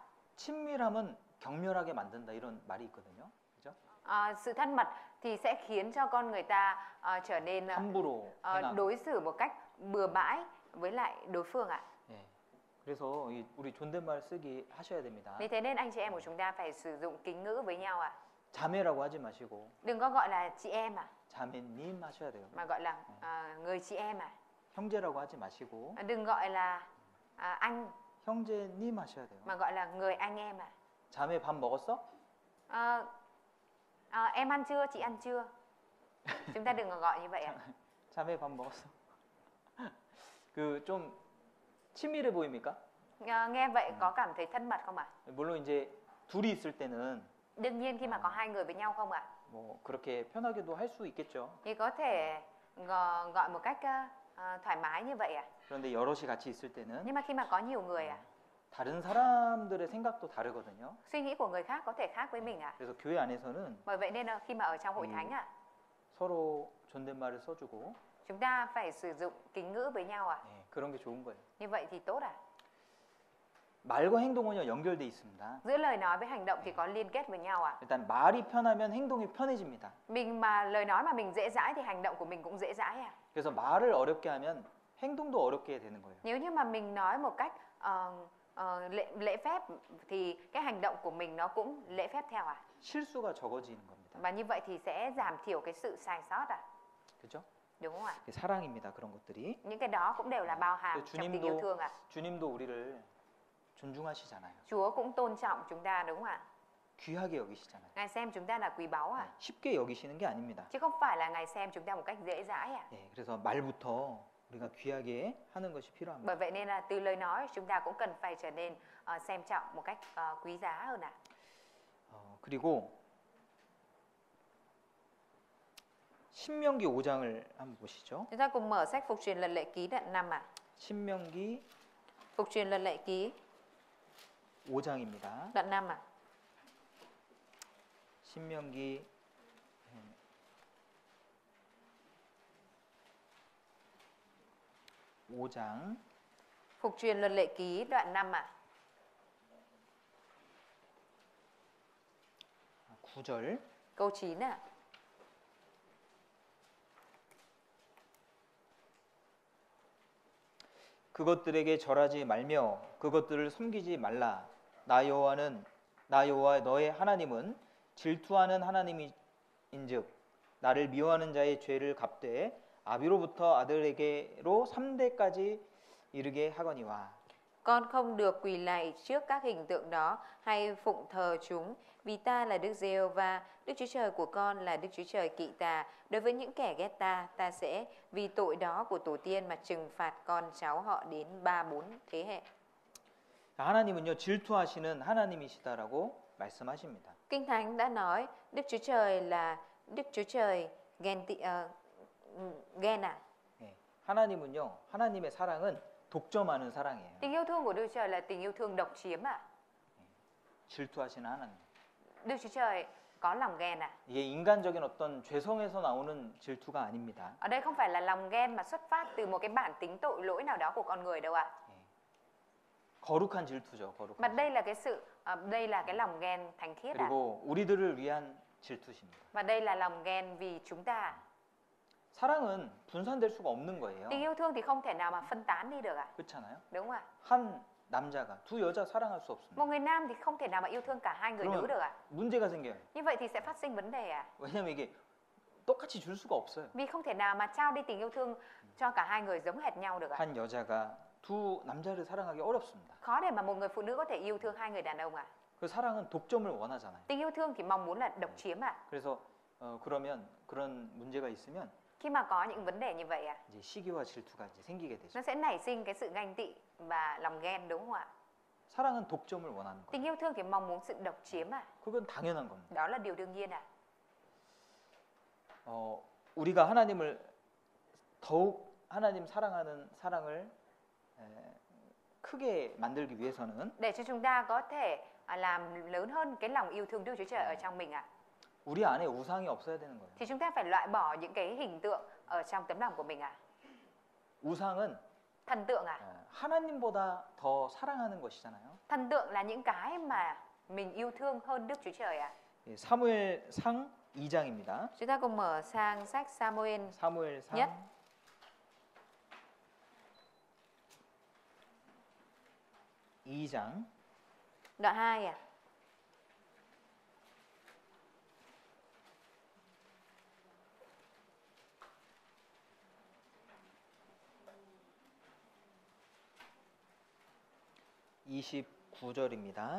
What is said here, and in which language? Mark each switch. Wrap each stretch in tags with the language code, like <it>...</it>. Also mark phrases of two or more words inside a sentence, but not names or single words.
<ko>친밀함은 격렬하게 만든다 이런 말이 있거든요. 그죠?</ko> <vi>Sự thân mật thì sẽ khiến cho con người ta trở nên</vi> <ko>함부로 행하고.</ko> <vi>đối xử một cách bừa bãi với lại đối phương ạ.</vi> <ko>예. 그래서 우리 존댓말 쓰기 하셔야 됩니다.</ko> <vi>Vì thế nên anh chị em của chúng ta phải sử dụng kính ngữ với nhau ạ.</vi> <ko>자매라고 하지 마시고</ko> <vi>Đừng có gọi là chị em ạ,</vi> <ko>자매님 하셔야 돼요.</ko> <vi>mà gọi là người chị em ạ.</vi> <ko>형제라고 하지 마시고</ko> <vi>Đừng gọi là anh,</vi> <ko>형제님 하셔야 돼요.</ko> <vi>mà gọi là người anh em ạ.</vi> <ko>자매 밥 먹었어?</ko> <vi>Em ăn chưa, chị ăn chưa? Chúng ta đừng có gọi như vậy ạ.</vi> <ko>자매 밥 먹었어? 그 좀 친밀해 보입니까?</ko> <vi>Nghe vậy có cảm thấy thân mật không ạ?</vi> <ko>물론 이제 둘이 있을 때는</ko> <vi>Đương nhiên khi mà có hai người với nhau không ạ?</vi> <ko>뭐 그렇게 편하게도 할 수 있겠죠.</ko> <vi>Thì có thể gọi một cách thoải mái như vậy ạ.</vi> <ko>그런데 여럿이 같이 있을 때는</ko> <vi>Nhưng mà khi mà có nhiều người ạ,</vi> <ko>다른 사람들의 생각도 다르거든요.</ko> <vi>suy nghĩ của người khác có thể khác với mình ạ.</vi> <ko>그래서 교회 안에서는</ko> <vi>Bởi vậy nên là khi mà ở trong hội thánh ạ,</vi> <ko>서로 존댓말을 써주고</ko> <vi>chúng ta phải sử dụng kính ngữ với nhau ạ.</vi> <ko>예, 그런 게 좋은 거예요.</ko> <vi>Như vậy thì tốt ạ.</vi> <ko>말과 행동은요 연결돼 있습니다.</ko> <vi>Giữa lời nói với hành động thì có liên kết với nhau ạ.</vi> <ko>일단 말이 편하면 행동이 편해집니다.</ko> <vi>Mình mà lời nói mà mình dễ dãi thì hành động của mình cũng dễ dãi ạ.</vi> <ko>그래서 말을 어렵게 하면 행동도 어렵게 되는 거예요.</ko> <vi>Nếu như mà mình nói một cách lễ phép thì cái hành động của mình nó cũng lễ phép theo ạ.</vi> <ko>실수가 적어지는 겁니다.</ko> <vi>Và như vậy thì sẽ giảm thiểu cái sự sai sót ạ.</vi> <ko>그렇죠?</ko> <vi>Đúng không ạ?</vi> <ko>사랑입니다. 그런 것들이.</ko> <vi>Những cái đó cũng đều là bao hàm</vi> <ko>또</ko> <vi>trong tình yêu thương ạ.</vi> <ko>주님도 우리를 존중하시잖아요.</ko> <vi>Chúa cũng tôn trọng chúng ta đúng không ạ?</vi> <ko>귀하게 여기시잖아요.</ko> <vi>Ngài xem chúng ta là quý báu ạ.</vi> <ko>쉽게 여기시는 게 아닙니다.</ko> <vi>Chứ không phải là Ngài xem chúng ta một cách dễ dãi ạ.</vi> <ko>예, 그래서 말부터 우리가 귀하게 하는 것이 필요합니다.</ko> <vi>Bởi vậy nên là từ lời nói chúng ta cũng cần phải trở nên xem trọng một cách quý giá hơn ạ.</vi> <ko>그리고 신명기 5장을 한번 보시죠.</ko> <vi>Chúng ta cùng mở sách Phục truyền Luật Lệ Ký đoạn 5 ạ.</vi> <ko>신명기</ko> <vi>Phục truyền luật lệ ký</vi> <ko>5장입니다.</ko> <vi>đoạn 5 à?</vi> <ko>신명기 5장</ko> <vi>Phục truyền luật lệ ký đoạn 5 à?</vi> <ko>9절</ko> <vi>Câu 9 à?</vi> <ko>그것들에게 절하지 말며 그것들을 섬기지 말라. 나 여호와 너의 하나님은 질투하는 하나님인즉 나를 미워하는 자의 죄를 갚되 아비로부터 아들에게로 3대까지 이르게 하거니와.</ko> <vi>Con không được quỳ lạy trước các hình tượng đó hay phụng thờ chúng, vì ta là Đức Giê-hô-va, Đức Chúa Trời của con là Đức Chúa Trời kỵ tà. Đối với những kẻ ghét ta, ta sẽ vì tội đó của tổ tiên mà trừng phạt con cháu họ đến 3-4 thế hệ.</vi> <ko>하나님은요 질투하시는 하나님이시다라고 말씀하십니다.</ko> <vi>Kinh Thánh đã nói Đức Chúa Trời là Đức Chúa Trời ghen à?</vi> <ko>예, 하나님은요 하나님의 사랑은 독점하는 사랑이에요.</ko> <vi>Tình yêu thương của Đức Chúa Trời là tình yêu thương độc chiếm à?</vi> <ko>질투하시는 하나님.</ko> <vi>Đức Chúa Trời có lòng ghen à?</vi> <ko>이게 인간적인 어떤 죄성에서 나오는 질투가 아닙니다.</ko> <vi>Ở đây không phải là lòng ghen mà xuất phát từ một cái bản tính tội lỗi nào đó của con người đâu ạ.</vi> <ko>거룩한 질투죠. 거룩한.</ko> <vi>Mà đây là cái đây là cái lòng ghen thánh khiết à?</vi> <ko>그리고 우리들을 위한 질투십니다.</ko> <vi>Và đây là lòng ghen vì chúng ta.</vi> <ko>사랑은 분산될 수가 없는 거예요.</ko> <vi>Tình yêu thương thì không thể nào mà phân tán đi được ạ.</vi> <ko>그렇잖아요.</ko> <vi>Đúng không ạ?</vi> <ko>한 남자가 두 여자 사랑할 수 없습니다.</ko> <vi>Một người nam thì không thể nào mà yêu thương cả hai người nữ được ạ.</vi> <ko>문제가 생겨요.</ko> <vi>Như vậy thì sẽ phát sinh vấn đề à?</vi> <ko>왜냐면 이게 똑같이 줄 수가 없어요.</ko> <vi>Vì không thể nào mà trao đi tình yêu thương cho cả hai người giống hệt nhau được ạ.</vi> <ko>한 여자가 두 남자를 사랑하기 어렵습니다.</ko> <vi>Khó để mà một người phụ nữ có thể yêu thương hai người đàn ông ạ.</vi> <ko>그 사랑은 독점을 원하잖아요.</ko> <vi>Tình yêu thương thì mong muốn là độc chiếm ạ.</vi> <ko>그래서 그러면 그런 문제가 있으면</ko> <vi>Khi mà có những vấn đề như vậy ạ,</vi> <ko>이제 시기와 질투가 이제 생기게 되죠.</ko> <vi>nó sẽ nảy sinh cái sự ganh tị và lòng ghen, đúng không ạ?</vi> <ko>사랑은 독점을 원하는 거예요.</ko> <vi>Tình yêu thương thì mong muốn sự độc chiếm ạ.</vi> <ko>그건 당연한 겁니다.</ko> <vi>Đó là điều đương nhiên ạ.</vi> <ko>우리가 하나님을 더욱 하나님 사랑하는 사랑을 크게 만들기 위해서는</ko> <vi>Để cho chúng ta có thể làm lớn hơn cái lòng yêu thương Đức Chúa Trời ở trong mình ạ,</vi> <ko>우리 안에 우상이 없어야 되는 거예요.</ko> <vi>thì chúng ta phải loại bỏ những cái hình tượng ở trong tấm lòng của mình ạ.</vi> <ko>우상은</ko> <vi>Thần tượng ạ.</vi> <ko>하나님보다 더 사랑하는 것이잖아요.</ko> <vi>Thần tượng là những cái mà mình yêu thương hơn Đức Chúa Trời ạ.</vi> <ko>사무엘상 2장입니다.</ko> <vi>Chúng ta cùng mở sang sách Samuel</vi> <ko>사무엘상</ko> <vi>nhất</vi> <ko>2장</ko> <vi>đoạn 2 ạ.</vi> <ko>(29절입니다)</ko>